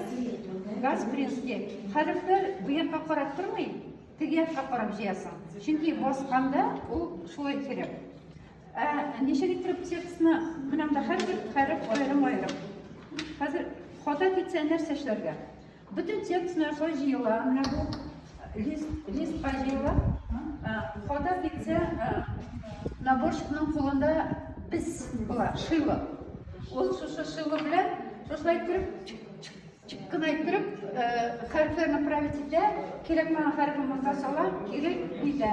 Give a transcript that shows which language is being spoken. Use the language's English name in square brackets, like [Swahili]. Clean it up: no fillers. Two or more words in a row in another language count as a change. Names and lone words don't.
[Tatar] Гаспринский хәрефләр бу якка карап тормый, теге якка карап җыясың. Чөнки басканда ул шулай кирәк. Ничек итеп текстны менә монда һәрбер хәреф аерым-аерым. Хәзер хата китсә нәрсә эшләргә? Бөтен текстлар шулай җыела, менә бу листка җыела. Хата китсә, наборщикның кулында без була, шило. Ул шушы шило белән шулай итеп чик-чик кына итеп хәрефләрне править итә, кирәкмәгән хәрефне монда сала, кире итә.